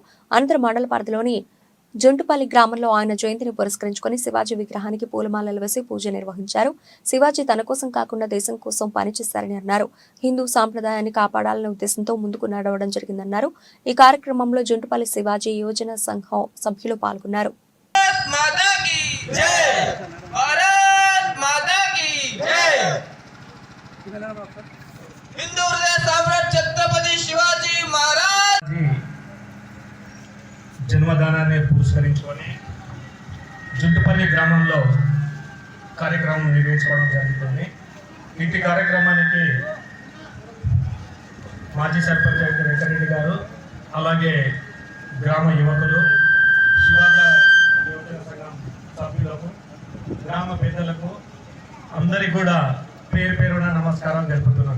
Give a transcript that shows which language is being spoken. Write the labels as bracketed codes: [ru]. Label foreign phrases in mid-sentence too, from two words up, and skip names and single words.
[te] అనంతరం మండల పరిధిలోని జుంటుపల్లి గ్రామంలో ఆయన జయంతిని పురస్కరించుకుని శివాజీ విగ్రహానికి పూలమాలలు వేసి పూజ నిర్వహించారు. శివాజీ తన కోసం కాకుండా దేశం కోసం పనిచేశారని అన్నారు. హిందూ సాంప్రదాయాన్ని కాపాడాలనే ఉద్దేశంతో ముందుకు నడవడం జరిగిందన్నారు. ఈ కార్యక్రమంలో జుంటుపల్లి శివాజీ యోజన సంఘం సభ్యులు పాల్గొన్నారు. [hi] हिंदू हृदय सम्राट [te] छत्रपति शिवाजी महाराज జన్మదినాన్ని పురస్కరించుకొని జుంటుపల్లి గ్రామంలో కార్యక్రమం నిర్వహించుకోవడం జరుగుతుంది. ఇంటి కార్యక్రమానికి మాజీ సర్పంచ్ వెంకరెడ్డి గారు, అలాగే గ్రామ యువకులు, శివాజీ యువకుల సంఘం సభ్యులకు, గ్రామ పెద్దలకు అందరికీ కూడా పేరు పేరున నమస్కారం తెలుపుతున్నాను.